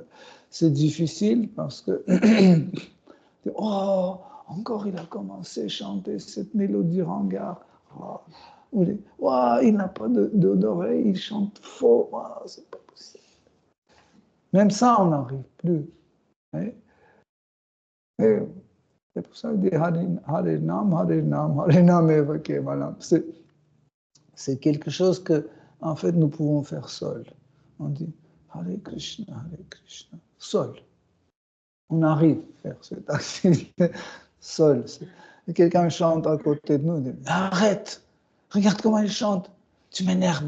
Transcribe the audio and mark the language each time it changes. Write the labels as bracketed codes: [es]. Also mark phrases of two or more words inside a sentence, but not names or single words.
[fr] C'est difficile parce que, oh, encore il a commencé à chanter cette mélodie ringard. Oh, il n'a pas d'oreille, il chante faux. Oh, c'est pas possible. Même ça, on n'arrive plus. C'est pour ça que dit [sa] Harinam eva kevalam. [fr] C'est quelque chose que, en fait, nous pouvons faire seul. On dit [sa] Hare Krishna, [fr] seul. On arrive à faire cette activité seul. Et quelqu'un chante à côté de nous, on dit arrête, regarde comment il chante, tu m'énerves.